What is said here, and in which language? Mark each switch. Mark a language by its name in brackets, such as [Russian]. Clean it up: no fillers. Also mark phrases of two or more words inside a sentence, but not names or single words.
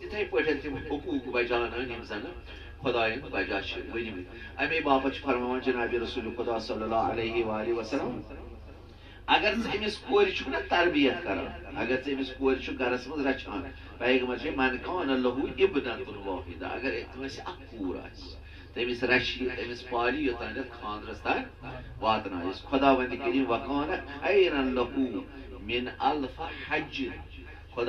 [Kashmiri] تتھے پٲٹھۍ تِم حقوٗق بجاونان یِم زن خۄدایَن وجہ چھِ ؤنمٕتۍ اَمے باپتھ چھُ فرماوان جناب رسول خدا [Arabic] صلی اللہ علیہ وآلہ وسلم [Kashmiri] اگر ژٕ أمِس کورِ چھُکھ نا تربیت کران اگر ژٕ أمِس کورِ چھُکھ گرس منٛز رچھان پیغمبر چھُ [Arabic] من کان لہو ابنتن واحدہ [Kashmiri] اگر کٲنٛسہِ اکھ کوٗر آسہِ تٔمِس رچھِ أمِس پالہِ یوٚتانٮ۪تھ خانٛدرس تانۍ واتنٲیِس خۄدا وندِ کٔرِیٖم [Arabic] وکان خیرا لہو من الف حج [Kashmiri] خۄدا